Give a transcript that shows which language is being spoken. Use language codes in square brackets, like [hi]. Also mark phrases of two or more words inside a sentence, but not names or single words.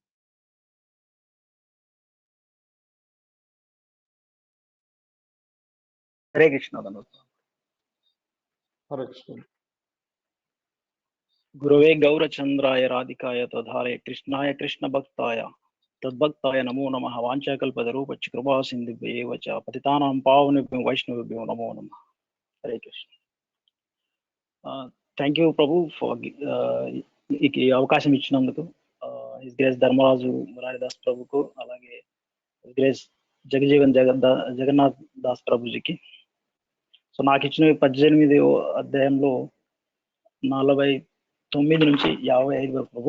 [sa] హరే కృష్ణ. హరే కృష్ణ. గురవే గౌరచంద్రాయ రాధికాయ తధారే కృష్ణాయ కృష్ణ భక్తాయ తద్భక్తాయ నమో నమః. వాంఛాకల్పతరూపచ్చ కృపా సింధుభ్యేవ చ పతితానాం పావనేభ్యో వైష్ణవేభ్యో నమో నమః. హరే కృష్ణ. [en] thank you prabhu for [te] ఈ అవకాశం ఇచ్చినందుకు. [en] his grace [te] ధర్మరాజు మురారిదాస్ ప్రభుకు, అలాగే [en] his grace [te] జగజీవన్ జగన్నాథ్ దాస్ ప్రభుజీకి. సో నాకు ఇచ్చిన 18వ అధ్యాయంలో 49 నుంచి 55 వరకు ప్రభు.